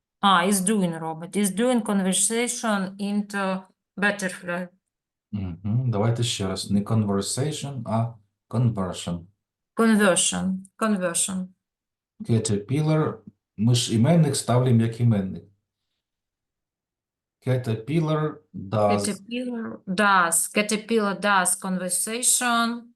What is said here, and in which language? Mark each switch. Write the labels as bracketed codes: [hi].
[en] Is doing робить. Is doing conversation into butterfly. [uk] Давайте ще раз. Не conversation, а conversion. [en] Conversion. Caterpillar. [uk] Ми ж іменник ставимо як іменник. [en] Caterpillar does Caterpillar does conversation.